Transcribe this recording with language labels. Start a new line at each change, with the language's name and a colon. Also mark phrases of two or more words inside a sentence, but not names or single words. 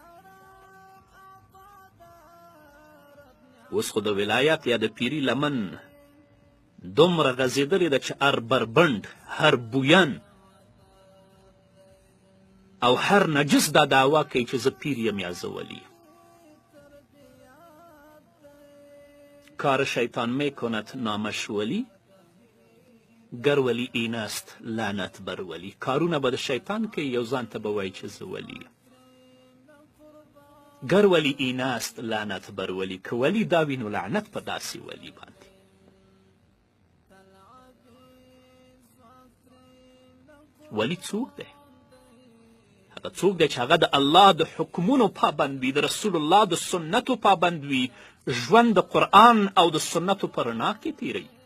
Pashto: اوس خو د ولایت یا د پیري لمن دومره غځېدلې ده چې هر بربنډ، هر بوین او هر نجس دا دعوا کوي چې زه پیر یم یا زه ولی.
Persian: کار شیطان میکند نامش ولی، گر ولی این است لعنت بر ولی.
Pashto: کارونه به د شیطان کوي، یو ځان ته به وایي چې زه ولی یم.
Persian: گر ولی این است لعنت بر ولی،
Pashto: که ولی دا وي نو لعنت په داسې ولی باندې. ولی څوک دی؟ هغه څوک دی چې هغه د الله د حکمونو پابند وي، د رسول الله د سنتو پابند وي، ژوند د قرآن او د سنتو په رڼا کې تیروي.